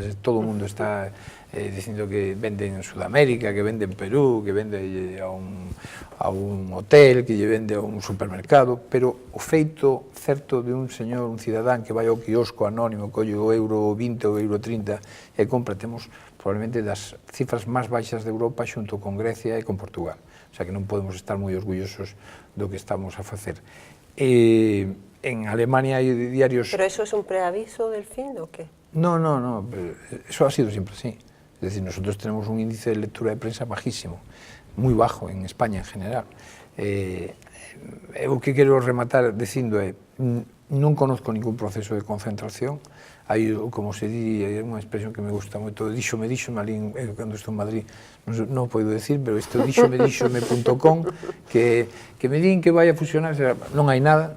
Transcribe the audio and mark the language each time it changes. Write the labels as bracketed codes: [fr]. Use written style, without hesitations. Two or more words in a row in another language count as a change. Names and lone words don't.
[gl] Todo o mundo está dicindo que vende en Sudamérica, que vende en Perú, que vende a un hotel, que lle vende a un supermercado, pero o feito certo de un señor, un cidadán que vai ao quiosco anónimo, colle o euro 20 ou euro 30 e compra, temos probablemente das cifras máis baixas de Europa xunto con Grecia e con Portugal. [es] O sea [gl] que non podemos estar moi orgullosos do que estamos a facer. En Alemania hai diarios... [es] ¿Pero eso es un preaviso del fin o qué? No, eso ha sido siempre así. Es decir, nosotros tenemos un índice de lectura de prensa bajísimo, muy bajo en España en general. [gl] O que quero rematar dicindo é, non [es] conozco ningún proceso de concentración. [gl] Hai, como se di, é unha expresión que me gusta moito, díxome, alí, cando estou en Madrid, non podo decir, pero isto díxome.com, que me din que vai a fusionar, non hai nada.